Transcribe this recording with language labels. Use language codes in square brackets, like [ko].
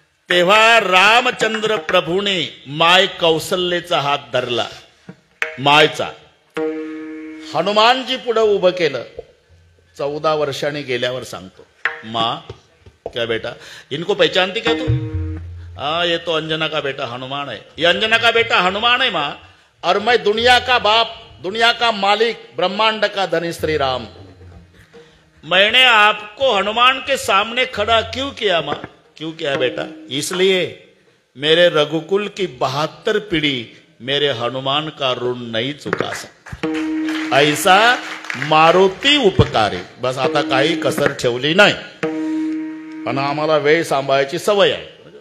[mr] तेव्हा रामचंद्र प्रभूने माय कौशल्येचा हात धरला. मायचा हनुमानजी पुढे उभं केलं. 14 वर्षांनी गेल्यावर सांगतो [hi] माँ क्या बेटा इनको पहचानती क्या तू? हाँ ये तो अंजना का बेटा हनुमान है. ये अंजना का बेटा हनुमान है माँ. और मैं दुनिया का बाप दुनिया का मालिक ब्रह्मांड का धनी श्री राम. मैंने आपको हनुमान के सामने खड़ा क्यों किया माँ? क्यों किया बेटा? इसलिए मेरे रघुकुल की 72 पीढ़ी मेरे हनुमान का ऋण नहीं चुका सकता. ऐसा मारुती उपकारी. [mr] बस आता काही कसर ठेवली नाही. पण आम्हाला वेळ सांभाळायची सवय आहे.